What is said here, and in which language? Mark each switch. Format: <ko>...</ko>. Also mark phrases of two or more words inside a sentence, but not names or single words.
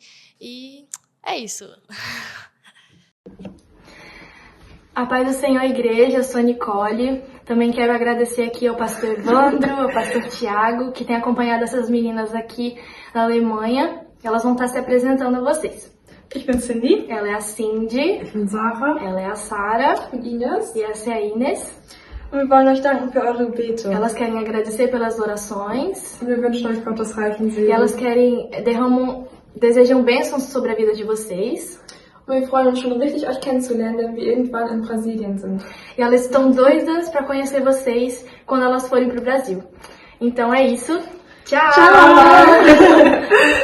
<pt>E é isso. A paz do Senhor, igreja, eu sou a Nicole. Também quero agradecer aqui ao pastor Evandro, ao pastor Tiago, que tem acompanhado essas meninas aqui na Alemanha. Elas vão estar se apresentando a vocês.</pt> <de>Ich bin Cindy.</de> <pt>Ela é a Cindy.</pt> <de>Ich bin Sarah.</de> <pt>Ela é a Sara.</pt> <de>Ich bin Ines.</de> <pt>E essa é a Inês.</pt> <de>Und wir wollen euch danken für eure Gebete.</de> <pt>Elas querem agradecer pelas orações.</pt> <de>Und wir wünschen euch Gottes reichen Segen.</de> <pt>E elas desejam bênçãos sobre a vida de vocês.</pt> <de>Und wir freuen uns schon richtig, euch kennenzulernen, wenn wir irgendwann in Brasilien sind.</de> <pt>E elas estão doidas para conhecer vocês quando elas forem pro Brasil. Então é isso. Tchau!</pt>